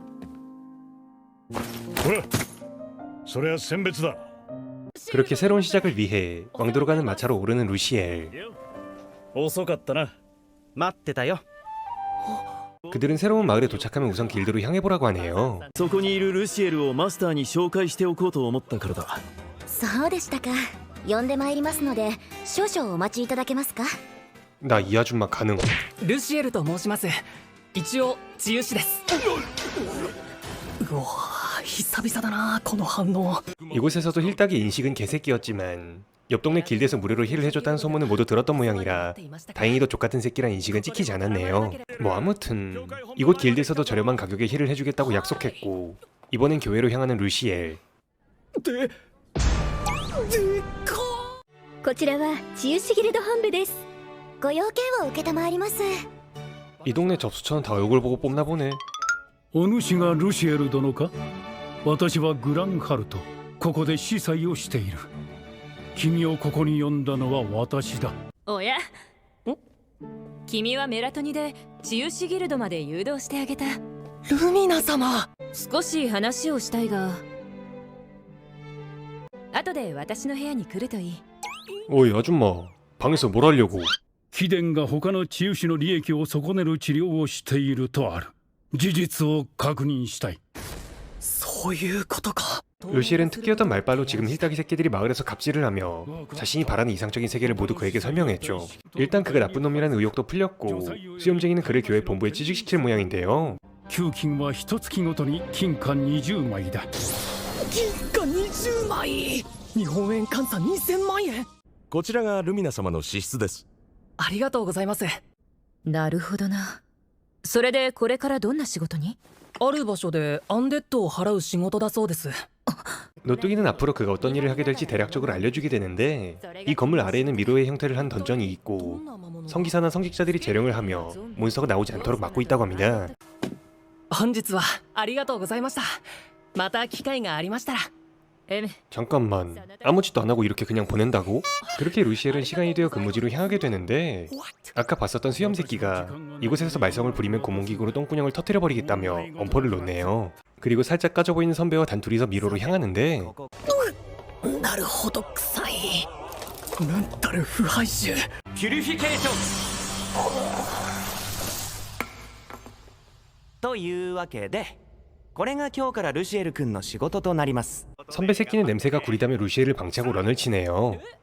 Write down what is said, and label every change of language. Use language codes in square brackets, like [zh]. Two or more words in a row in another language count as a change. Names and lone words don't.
[ja] ほらそれは選別だ。 [ko] 그렇게 새로운 시작을 위해 왕도로 가는 마차로 오르는 루시엘. [ja] 遅かったな。待ってたよ。 [ko] 그들은 새로운 마을에 도착하면 우선 길드로 향해보라고 하네요. [ja] そこにいるルシエルをマスターに紹介しておこうと思ったからだ。そうでしたか。呼んでまいりますので少々お待ちいただけますか。 [ko] 나 이 아줌마 가능. [ja] ルシエルと申します。一応治癒士です。うわ久々だなこの反応。 [ko] 이곳에서도 힐딱의 인식은 개새끼였지만 옆 동네 길드에서 무료로 힐을 해줬다는 소문은 모두 들었던 모양이라 다행히도 족같은 새끼란 인식은 찍히지 않았네요. 뭐 아무튼 이곳 길드에서도 저렴한 가격에 힐을 해주겠다고 약속했고 이번엔 교회로 향하는 루시엘. [ja] こちらは治癒士ギルド本部です。ご用件を受けたまわります。 [ko] 이 동네 접수처는 다 얼굴 보고 뽑나 보네. [ja] お主がルシエル殿か。私はグランハルト。ここで司祭をしている。君をここに呼んだのは私だ。おや君はメラトニで治癒士ギルドまで誘導してあげた。ルミナ様。少し話をしたいが後で私の部屋に来るといい。 [ko] 어이 아줌마 방에서 뭘 하려고. [ja] 貴殿が他の治癒士の利益を損ねる治療をしているとある。事実を確認したい。そういうことか。 [ko] 루시엘은 특기였던 말빨로 지금 힐딱이 새끼들이 마을에서 갑질을 하며 자신이 바라는 이상적인 세계를 모두 그에게 설명했죠. 일단 그가 나쁜 놈이라는 의혹도 풀렸고 수염쟁이는 그를 교회 본부에 취직시킬 모양인데요. [ja] 給金は一月ごとに金貨20枚だ。銀貨20枚。日本円換算2000万円。こちらがルミナ様の支出です。ありがとうございます。なるほどな。それでこれからどんな仕事に。ある場所でアンデッドを払う仕事だそうです。 [ko] 노뚜기는 앞으로 그가 어떤 일을 하게 될지 대략적으로 알려주게 되는데 이 건물 아래에는 미로의 형태를 한 던전이 있고 성기사나 성직자들이 재령을 하며 몬스터가 나오지 않도록 막고 있다고 합니다. [ja] 本日はありがとうございました。また機会がありましたら。 [ko] 잠깐만 아무 짓도 안 하고 이렇게 그냥 보낸다고? 그렇게 루시엘은 시간이 되어 근무지로 향하게 되는데 아까 봤었던 수염 새끼가 이곳에서 말썽을 부리면 고문기구로 똥구녕을 터뜨려버리겠다며 엄포를 놓네요. 그리고 살짝 까져 보이는 선배와 단둘이서 미로로 향하는데 [ja] なるほど臭い。なんたる腐敗臭。ピュリフィケーションというわけでこれが今日からルシエル君の仕事となります。 [ko] 선배 새끼는 냄새가 구리다며 루시엘을 방치하고 런을 치네요.